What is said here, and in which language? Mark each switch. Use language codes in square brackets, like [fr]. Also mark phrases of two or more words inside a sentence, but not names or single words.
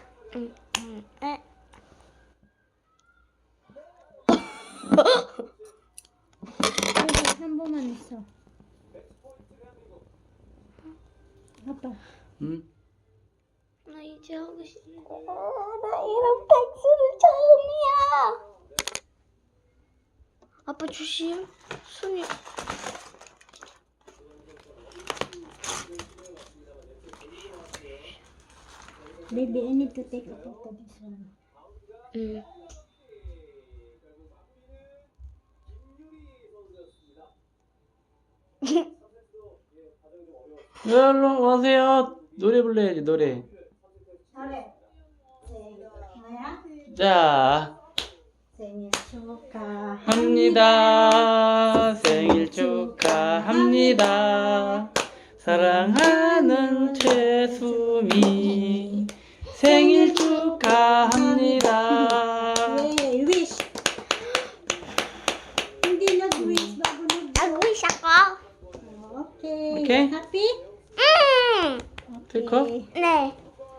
[ko] 한 번만 있어. 아빠. 응? 나 이제 하고 싶어. 나 이런 백수를 처음이야. 아빠 조심. 손이. [en] Baby, I need to take a photo of this one. [ko] 응. 일로 와세요. 노래 불러야지, 노래. Alright. 뭐야? 자, 생일 축하. 합니다. 생일 축하합니다. 사랑하는 최수미 생일 축하합니다. [tl] Yay, wish. Hindi nag-wish bago nag-wish ako. [en] Okay. Okay. Happy? [ko] 응. [en] Take off. [ko] 네.